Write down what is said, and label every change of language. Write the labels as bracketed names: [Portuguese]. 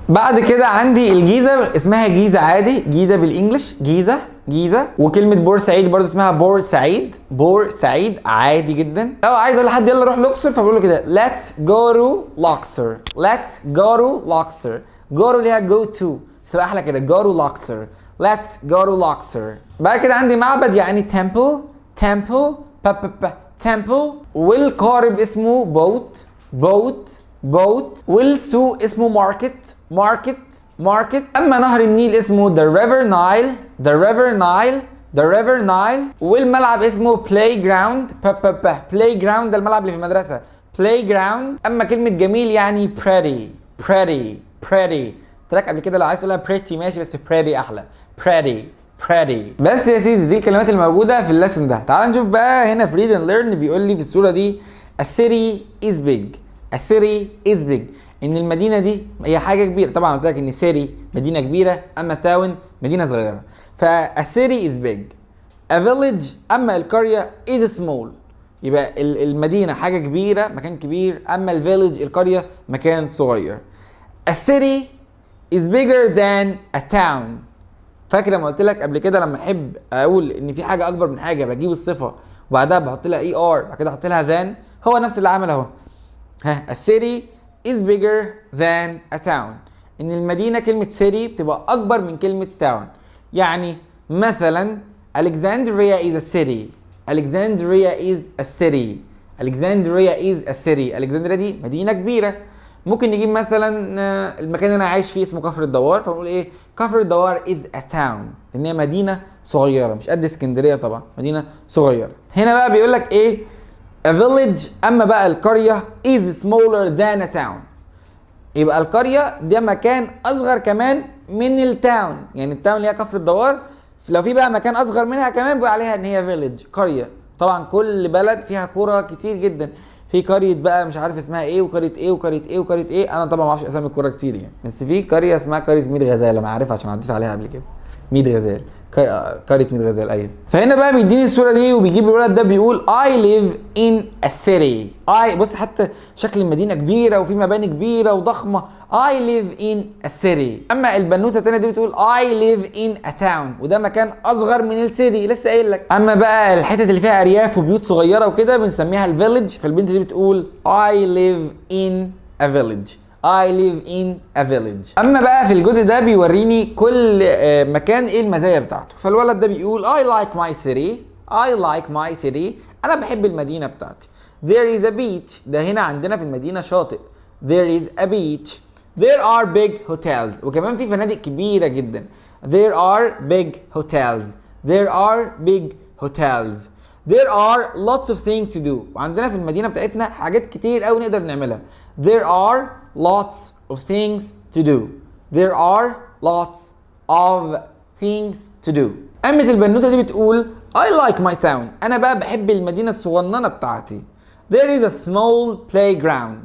[Arabic] بعد كده عندي الجيزه اسمها جيزه عادي، جيزه بالانجلش جيزه جيزه. وكلمه بورسعيد برضو اسمها بورسعيد بورسعيد عادي جدا. لو عايز اقول لحد يلا روح الاقصر فبقول له كده [English] let's go to Luxor let's go to Luxor. go to ليها go to، [Arabic] تبقى احلى كده [English] go to Luxor let's go to Luxor. [Arabic] بعد كده عندي معبد يعني temple temple temple. والقارب اسمه [English] boat boat boat. [Arabic] والسوق اسمه [English] market market market. [Arabic] اما نهر النيل اسمه [English] the river Nile the river Nile the river Nile. [Arabic] والملعب اسمه playground playground ده الملعب اللي في المدرسة playground. اما كلمة جميل يعني pretty pretty pretty. قلت لك قبل كده لو عايز تقولها pretty ماشي بس pretty احلى pretty pretty. بس يا سيدي دي الكلمات الموجودة في الليسن ده. تعال نشوف بقى هنا في read and learn. بيقول لي في الصورة دي [English] a city is big a city is big. [Arabic] ان المدينه دي هي حاجه كبيره. طبعا قلت لك ان سيري مدينه كبيره اما تاون مدينه صغيره. [English] فا city is big. a village [Arabic] اما القريه [English] is small. [Arabic] يبقى المدينه حاجه كبيره مكان كبير، اما الفيلج القريه مكان صغير. [English] a city is bigger than a town. [Arabic] فاكر لما قلت لك قبل كده لما احب اقول ان في حاجه اكبر من حاجه بجيب الصفه وبعدها بحط لها اي ار بعد كده احط لها than. هو نفس اللي عمل اهو. [English] a city is bigger than a town. [Arabic] ان المدينة كلمة city بتبقى اكبر من كلمة town. [English] يعني مثلا Alexandria is a city Alexandria is a city Alexandria is a city. [Arabic] Alexandria دي مدينة كبيرة. ممكن نجيب مثلا المكان اللي انا عايش فيه اسمه كفر الدوار فنقول ايه كفر الدوار [English] is a town [Arabic] لان هي مدينة صغيرة مش قد اسكندرية طبعا مدينة صغيرة. هنا بقى بيقول لك ايه [English] a village. [Arabic] اما بقى القرية [English] is smaller than a town. [Arabic] يبقى القرية ده مكان اصغر كمان من التاون. يعني التاون اللي هي كفر الدوار لو في بقى مكان اصغر منها كمان بيقول عليها ان هي village قرية. طبعا كل بلد فيها قرى كتير جدا. في قرية بقى مش عارف اسمها ايه وقرية ايه وقرية ايه وقرية ايه. انا طبعا ما اعرفش اسامي القرى كتير يعني، بس في قرية اسمها قرية ميت غزال انا عارفها عشان عديت عليها قبل كده. ميت غزال قرية ميت غزال ايوه. فهنا بقى بيديني الصورة دي وبيجيب الولد ده بيقول [English] I live in a city. [Arabic] بص حتى شكل المدينة كبيرة وفي مباني كبيرة وضخمة. [English] I live in a city. [Arabic] اما البنوتة التانية دي بتقول [English] I live in a town [Arabic] وده مكان اصغر من السيتي لسه قايل لك. اما بقى الحتت اللي فيها ارياف وبيوت صغيرة وكده بنسميها الفيلج. فالبنت دي بتقول [English] I live in a village I live in a village. [Arabic] اما بقى في الجزء ده بيوريني كل مكان ايه المزايا بتاعته. فالولد ده بيقول [English] I like my city I like my city. [Arabic] انا بحب المدينة بتاعتي. [English] There is a beach. [Arabic] ده هنا عندنا في المدينة شاطئ. [English] There is a beach. There are big hotels. [Arabic] وكمان في فنادق كبيرة جدا. [English] There are big hotels. There are big hotels. There are lots of things to do. [Arabic] وعندنا في المدينة بتاعتنا حاجات كتير قوي نقدر نعملها. [English] There are lots of things to do. There are lots of things to do. [Arabic] قامت البنوتة دي بتقول [English] I like my town. [Arabic] أنا بقى بحب المدينة الصغننة بتاعتي. [English] There is a small playground.